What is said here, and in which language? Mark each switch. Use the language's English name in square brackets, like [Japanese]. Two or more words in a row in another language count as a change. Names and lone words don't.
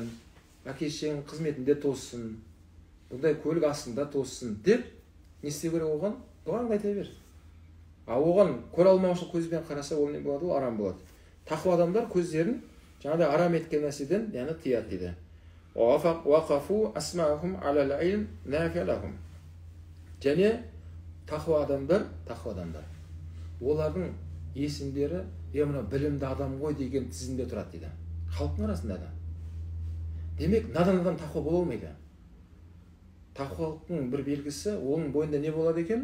[Kazakh] Әке-шешеңнің қызметінде тоссын. Бұндай көлік астында тоссын деп, не істеу керек оған? Оған айта бер. Оған көре алмаушылық көзбен қараса, ол не болады? Ол арам болады. Тақуа адамдар көздерін жаңағыдай арам еткен нәрседен, яғни тыяды дейді. [Arabic] ووقفوا أسماعهم على العلم النافع لهم. [Kazakh] Және тақуа адамдар, олардың есімдері мына білімді адам ғой деген тізімде тұрады дейді. Халықтың арасында да. Демек, надан адам тақуа бола алмайды. Тақуалықтың бір белгісі, оның бойында не болады екен?